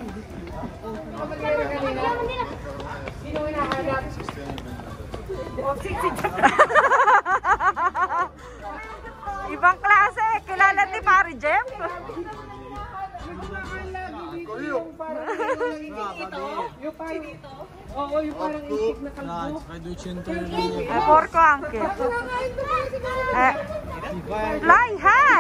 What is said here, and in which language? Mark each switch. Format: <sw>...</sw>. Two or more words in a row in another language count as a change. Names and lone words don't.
<tl>Ibang klase. Kilala ni Pari Jeff? Yung parang itik na kalbo.</tl> <it>Porco anche.</it> <en>Fly high!</en>